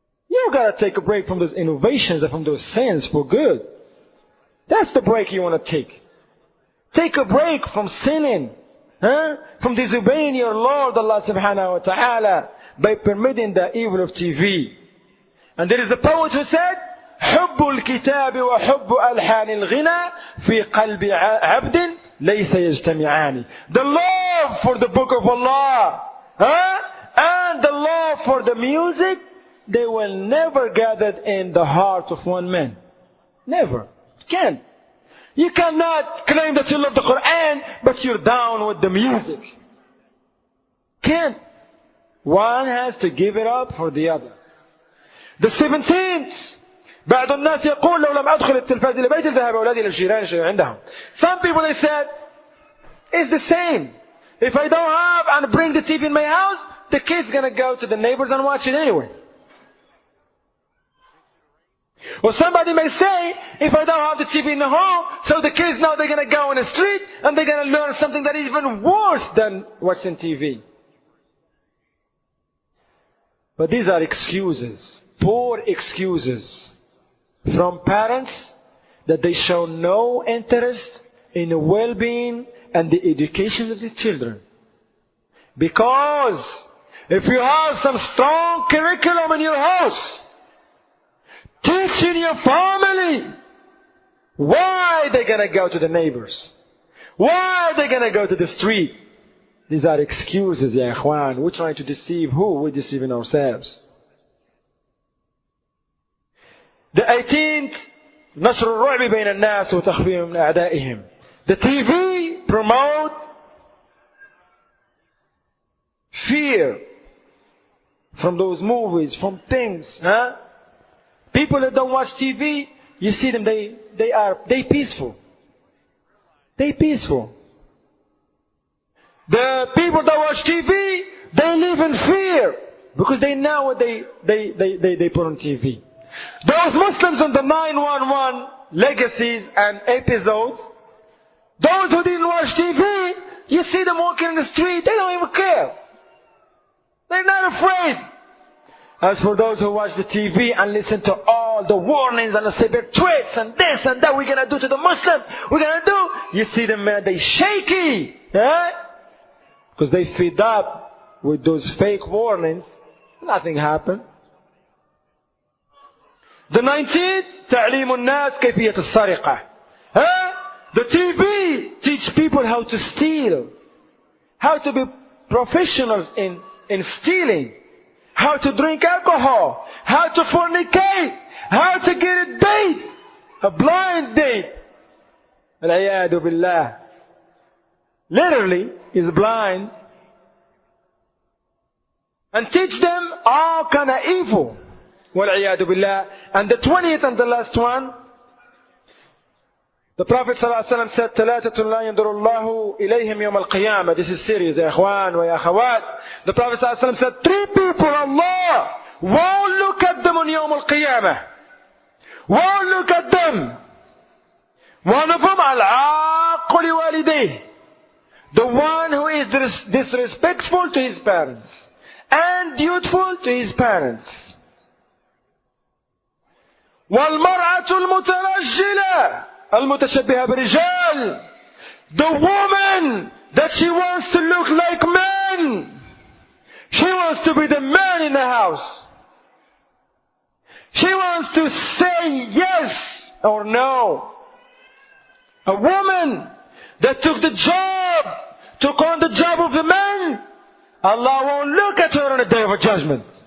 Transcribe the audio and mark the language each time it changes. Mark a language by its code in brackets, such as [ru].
[en] You gotta take a break from those innovations and from those sins for good. That's the break you want to take. Take a break from sinning. From disobeying your Lord Allah subhanahu wa ta'ala by permitting the evil of TV. And there is a poet who said, [ar] حب الكتاب وحب ألحان الغنى في قلب عبد ليس يجتمعان. [en] The love for the book of Allah and the love for the music, they will never gather in the heart of one man. Never. Can't. You cannot claim that you love the Quran, but you're down with the music. Can't. One has to give it up for the other. The 17th. [ar] بعض الناس يقول لو لم أدخل التلفاز إلى بيت ذهب أولادي إلى الجيران عندهم. [en] Some people they said, it's the same. If I don't have and bring the TV in my house, the kid's gonna go to the neighbors and watch it anyway. Or somebody may say, if I don't have the TV in the home, so the kids now they're going to go on the street and they're going to learn something that is even worse than watching TV. But these are excuses, poor excuses from parents that they show no interest in the well-being and the education of the children. Because if you have some strong curriculum in your house, teaching your family, why are they going to go to the neighbors? Why are they going to go to the street? These are excuses, ya ikhwan. We're trying to deceive who? We're deceiving ourselves. The 18th, [ar] نشر الرعب بين الناس وتخفيهم من أعدائهم. [en] The TV promote fear from those movies, from things. People that don't watch TV, you see them, they peaceful. They peaceful. The people that watch TV, they live in fear because they know what they put on TV. Those Muslims on the 911 legacies and episodes, those who didn't watch TV, you see them walking in the street, they don't even care. They're not afraid. As for those who watch the TV and listen to all the warnings and the severe threats and this and that we're going to do to the Muslims, we're going to do, you see them, man, they shaky. Because they feed up with those fake warnings. Nothing happened. The 19th, [ar] تعليم الناس كيفية السرقة. [en] The TV teach people how to steal, how to be professionals in stealing, how to drink alcohol, how to fornicate, how to get a date, a blind date. Al-iyadu billah. Literally is blind, and teach them all kind of evil. Wal-iyadu billah. And the 20th and the last one, the Prophet ﷺ said, [ar] ثلاثة لا ينظر الله إليهم يوم القيامة. [en] This is serious, ya ikhwan wa ya akhawat. The Prophet ﷺ said, 3 people Allah won't look at them on [ar] يوم القيامة. [en] Won't look at them. One of them, [ar] العاق لوالديه. [en] The one who is disrespectful to his parents and dutiful to his parents. [ar] والمرأة المترجلة المتشبهة برجال. [en] The woman that she wants to look like men. She wants to be the man in the house. She wants to say yes or no. A woman that took on the job of the man, Allah won't look at her on the day of judgment.